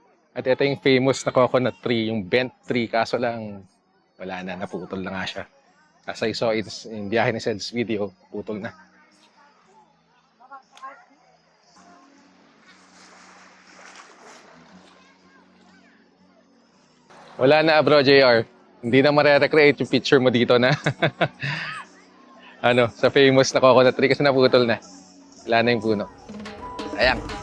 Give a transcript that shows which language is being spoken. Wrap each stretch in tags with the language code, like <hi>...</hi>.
<tl>At ito yung famous na coconut tree, yung bent tree. Kaso lang, wala na, naputol na nga siya.</tl> <en>As I saw it in Biyahe ni Sed's video,</en> <tl>putol na. Wala na bro, JR. Hindi na mare-recreate yung picture mo dito na sa famous na coconut tree kasi naputol na. Wala na yung puno. Ayan.</tl>